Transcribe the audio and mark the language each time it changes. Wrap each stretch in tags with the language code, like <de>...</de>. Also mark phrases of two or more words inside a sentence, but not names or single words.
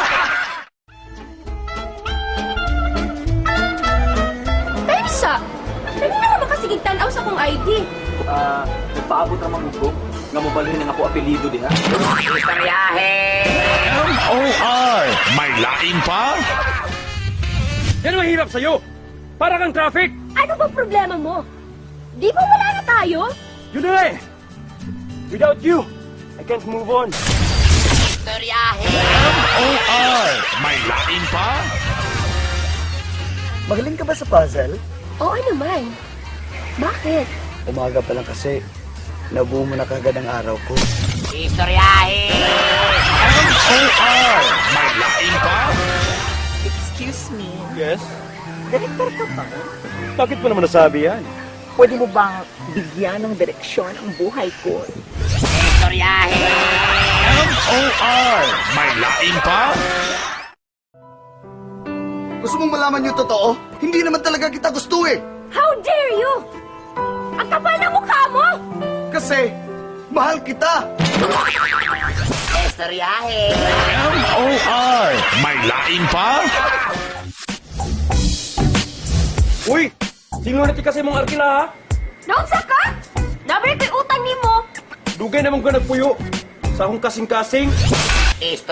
<ceb>Pensa! Kanina ka makasigig tanaw sa kong ID. Nagpaabot naman ko nga mo balhin ng ako apelido diha. Istoryahe! M.O.R. May laing pa?</ceb> <tl>Yan ang mahirap sa'yo! Para kang traffic! Ano ba problema mo? Di ba wala na tayo? Yun na eh!</tl> <en>Without you, I can't move on.</en> <ceb>Istoryahe! M.O.R. May laing pa?</ceb> <tl>Magaling ka ba sa puzzle? Oo naman. Bakit? Umaga pa lang kasi. Nabuo mo na kagad ang araw ko.</tl> <ceb>Istoryahe! M.O.R. May laing pa?</ceb> <en>Excuse me,</en> <tl>Yes? director ka ba? Bakit mo naman nasabi yan? Pwede mo bang bigyan ng direksyon ang buhay ko?</tl> <ceb>Istoryahe! M.O.R. May laing pa?</ceb> <tl>Gusto mong malaman yung totoo? Hindi naman talaga kita gusto eh.</tl> <en>How dare you?</en> <tl>Ang kapal na mukha mo! Kasi, mahal kita.</tl> <ceb>Istoryahe! M.O.R. May laing pa? Uy! Sinunati kasi mong arkila ha? Naunsa ka? Nabre ko'y utang ni mo. Dugay naman ko nagpuyo. Sa akong kasing-kasing. Istoryahe!</ceb>